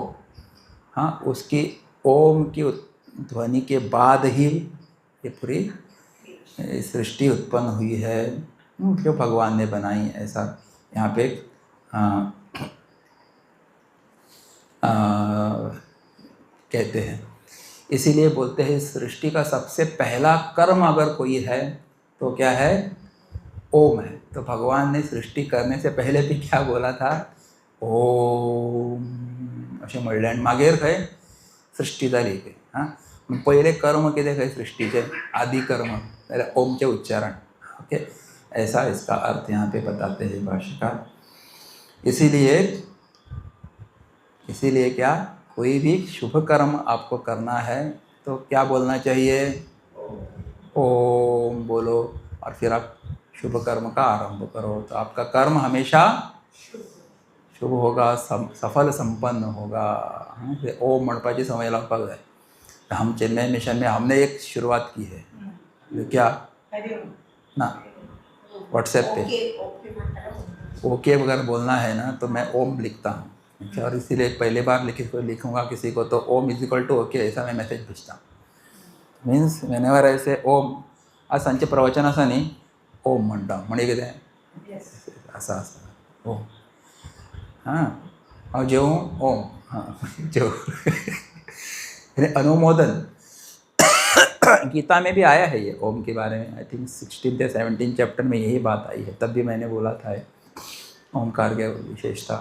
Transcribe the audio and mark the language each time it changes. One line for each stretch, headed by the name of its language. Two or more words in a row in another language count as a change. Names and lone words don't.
Hindi: हाँ, उसकी ओम की ध्वनि के बाद ही ये पूरी सृष्टि उत्पन्न हुई है, जो भगवान ने बनाई, ऐसा यहाँ पे कहते हैं. इसीलिए बोलते हैं सृष्टि का सबसे पहला कर्म अगर कोई है तो क्या है, ओम है. तो भगवान ने सृष्टि करने से पहले भी क्या बोला था,
Konkani: ओम अशें म्हणलें, आनी मागीर खंय सृष्टी जाली. हां, पहिले कर्म कितें खंय सृष्टीचे, आदि कर्म जाल्यार ओमचे उच्चारण.
Hindi: ओके, ऐसा इसका अर्थ यहाँ पे बताते हैं भाष्यकार. इसीलिए क्या, कोई भी शुभ कर्म आपको करना है तो क्या बोलना चाहिए, ओम बोलो, और फिर आप शुभ कर्म का आरंभ करो, तो आपका कर्म हमेशा शुभ होगा, सफल संपन्न होगा.
Konkani: ओम म्हणपाची संवय लावपाक जाय.
Hindi: हम चेन्नई मिशन में हमने एक शुरुआत की है, क्या ना, व्हाट्सएप पे ओके अगर बोलना है ना तो मैं ओम लिखता हूँ. और इसीलिए पहली बार लिखूँगा किसी को तो ओम = ओके ऐसा मैं मैसेज भेजता हूँ.
English: means whenever
Konkani: ऐसे ओम, आज सांचे प्रवचन आसा न्ही, ओम म्हणटा म्हणजे कितें, असं ओम।
Hindi: हाँ, और जो ओम, हाँ जो अनुमोदन गीता में भी आया है ये ओम के बारे में।
English: I think
Hindi: 16 या 17 चैप्टर में यही बात आई है, तब भी मैंने बोला था ओमकार की विशेषता।